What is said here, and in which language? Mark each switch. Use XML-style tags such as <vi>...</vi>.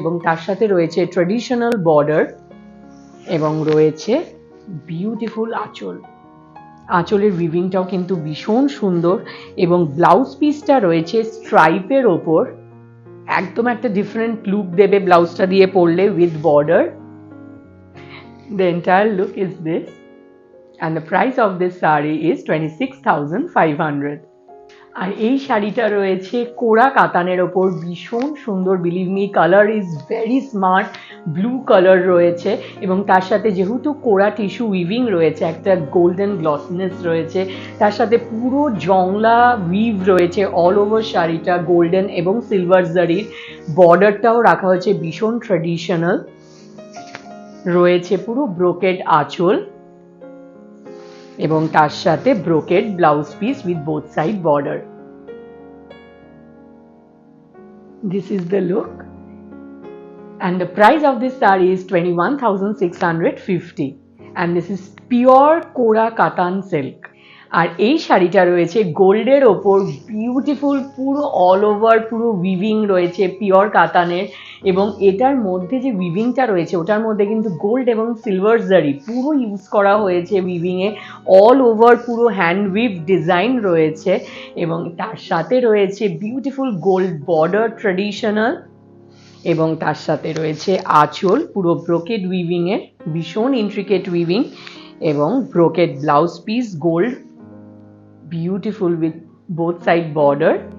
<bn>এবং তার সাথে রয়েছে ট্র্যাডিশনাল বর্ডার, এবং রয়েছে বিউটিফুল আঁচল। আঁচলের উইভিংটাও কিন্তু ভীষণ সুন্দর, এবং ব্লাউজ পিসটা রয়েছে স্ট্রাইপের ওপর। একদম একটা ডিফারেন্ট লুক দেবে ব্লাউজটা দিয়ে পরলে with border.</bn> <en>The entire look is this, and the price of this saree is 26,500.</en> <bn>আর এই শাড়িটা রয়েছে কোরা কাতানের ওপর, ভীষণ সুন্দর।</bn> <en>believe me, colour is very smart,</en> <bn>blue colour রয়েছে, এবং তার সাথে যেহেতু কোরা টিস্যু উইভিং রয়েছে, একটা গোল্ডেন গ্লসিনেস রয়েছে, তার সাথে পুরো জংলা উইভ রয়েছে অল ওভার শাড়িটা, গোল্ডেন এবং সিলভার জারির। বর্ডারটাও রাখা হয়েছে ভীষণ ট্র্যাডিশনাল, রয়েছে পুরো ব্রোকেড আঁচল, এবং তার সাথে brocade blouse piece</bn> <en>With both side border. This is the look, and the price of this saree is 21,650, and this is pure Kora Katan silk.</en> <bn>আর এই শাড়িটা রয়েছে গোল্ডের ওপর, বিউটিফুল পুরো অল ওভার পুরো উইভিং রয়েছে পিওর কাতানের, এবং এটার মধ্যে যে উইভিংটা রয়েছে ওটার মধ্যে কিন্তু গোল্ড এবং সিলভার জারি পুরো ইউজ করা হয়েছে উইভিংয়ে। অল ওভার পুরো হ্যান্ড উইভ ডিজাইন রয়েছে, এবং তার সাথে রয়েছে বিউটিফুল গোল্ড বর্ডার ট্র্যাডিশনাল, এবং তার সাথে রয়েছে আঁচল পুরো ব্রোকেড উইভিংয়ের, ভীষণ ইন্ট্রিকেট উইভিং, এবং brocade blouse piece gold, beautiful</bn> <en>With both side border.</en>